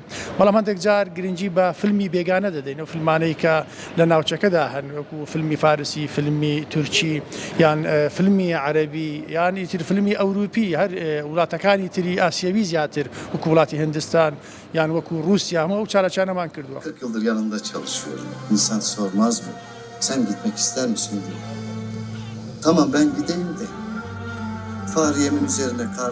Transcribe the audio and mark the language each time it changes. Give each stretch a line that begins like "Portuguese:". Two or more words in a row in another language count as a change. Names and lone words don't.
Central Kurdish: بەڵام هەندێک جار گرنگی بە فیلمی بێگانە دەدەین، ئەو فیلمانەی کە لە ناوچەکەدا هەن، وەکو فیلمی فارسی، فیلمی تورکی یان فیلمی عەرەبی یان ئیتر فیلمی ئەوروپی، هەر وڵاتەکانی تری ئاسیاوی زیاتر وەکو وڵاتی هیندستان یان وەکو رووسیا هەموو ئەو چارەچانەمان کردووە.
Turkish: 40 yıldır yanında çalışıyorum. İnsan sormaz mı? Sen gitmek ister misin diye. Tamam ben gideyim de Fahriye'min üzerine kar